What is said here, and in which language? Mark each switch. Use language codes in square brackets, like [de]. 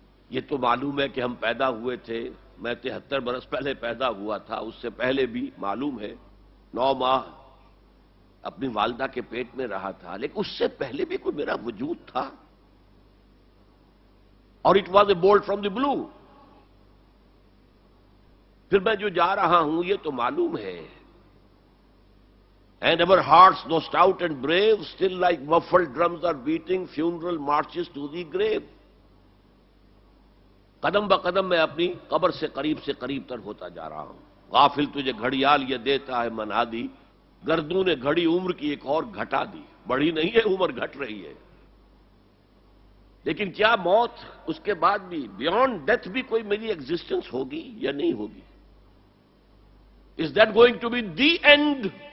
[ur] یہ تو معلوم ہے کہ ہم پیدا ہوئے تھے، میں 73 برس پہلے پیدا ہوا تھا، اس سے پہلے بھی معلوم ہے 9 ماہ اپنی والدہ کے پیٹ میں رہا تھا، لیکن اس سے پہلے بھی کوئی میرا وجود تھا، اور [en] It was a bolt from the blue. [ur] پھر میں جو جا رہا ہوں یہ تو معلوم ہے. [en] And our hearts, though stout and brave, still like muffled drums are beating funeral marches to the grave. [ur] قدم بہ قدم میں اپنی قبر سے قریب سے قریب تر ہوتا جا رہا ہوں. غافل تجھے گھڑیال یہ دیتا ہے منا دی، گردوں نے گھڑی عمر کی ایک اور گھٹا دی. بڑی نہیں ہے عمر، گھٹ رہی ہے، لیکن کیا موت اس کے بعد بھی، بیونڈ ڈیتھ بھی کوئی میری ایگزسٹنس ہوگی یا نہیں ہوگی؟ [en] Is that going to be the end?